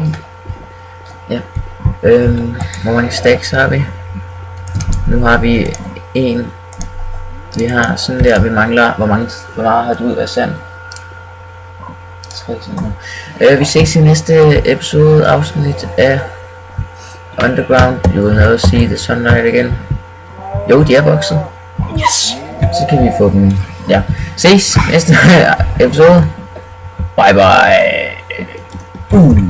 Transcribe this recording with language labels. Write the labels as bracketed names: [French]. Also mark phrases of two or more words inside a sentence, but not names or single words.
[Danish] Ja. Hvor mange stacks har vi? Nu har vi en. Vi har sådan der, vi mangler, hvor mange varer har du ud af sand? 3 sekunder. Vi ses i næste episode afsnit af Underground. [English] You will never see the sunlight again. [Danish] Jo, de er vokset. Yes. Så kan vi få dem. Ja. Ses næste episode. [English] Bye bye.